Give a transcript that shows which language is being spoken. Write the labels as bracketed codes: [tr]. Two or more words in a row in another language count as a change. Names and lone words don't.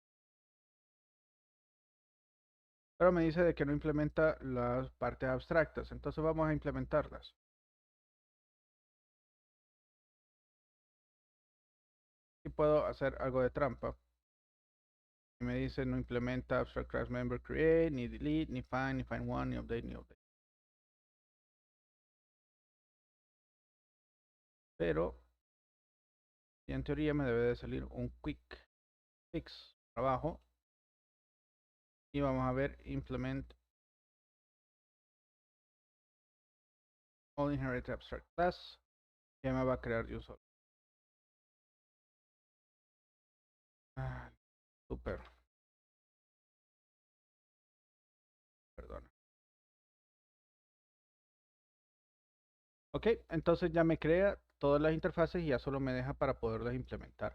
[es] Pero me dice de que no implementa las partes abstractas, entonces vamos a implementarlas. Y puedo hacer algo de trampa. Y me dice no implementa [en] abstract class member create, [es] ni delete, ni [en] find one, [es] ni update, ni update. Pero y en teoría me debe de salir un [en] quick fix [es] abajo. Y vamos a ver [en] implement all inherit abstract class. [es] Ya me va a crear de un solo. Ah, super, perdona. Ok, entonces ya me crea todas las interfaces y ya solo me deja para poderlas implementar.